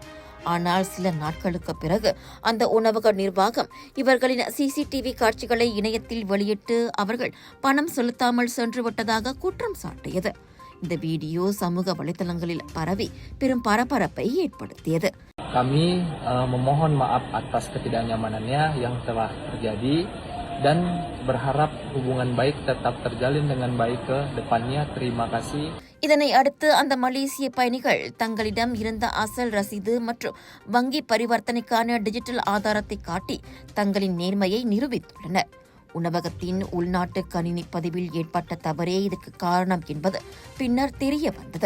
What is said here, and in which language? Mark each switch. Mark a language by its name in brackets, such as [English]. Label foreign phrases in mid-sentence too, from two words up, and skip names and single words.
[Tamil] ஆனால் சில நாட்களுக்கு பிறகு அந்த உணவக நிர்வாகம் இவர்களின் சிசிடிவி காட்சிகளை இணையத்தில் வெளியிட்டு அவர்கள் பணம் செலுத்தாமல் சென்றுவிட்டதாக குற்றம் சாட்டியது. இந்த வீடியோ சமூக வலைதளங்களில் பரவி பெரும் பரபரப்பை ஏற்படுத்தியது. [Indonesian] Kami memohon maaf atas ketidaknyamanannya yang telah terjadi dan berharap hubungan baik tetap terjalin dengan baik ke depannya. Terima kasih. [Tamil] இதனை அடுத்து அந்த மலேசிய பயணிகள் தங்களிடம் இருந்த அசல் ரசீது மற்றும் வங்கி பரிவர்த்தனைக்கான டிஜிட்டல் ஆதாரத்தை காட்டி தங்களின் நேர்மையை நிரூபித்துள்ளனர். உணவகத்தின் உள்நாட்டு கணினி பதிவில் ஏற்பட்ட தவறே இதற்கு காரணம் என்பது பின்னர் தெரிய வந்தது.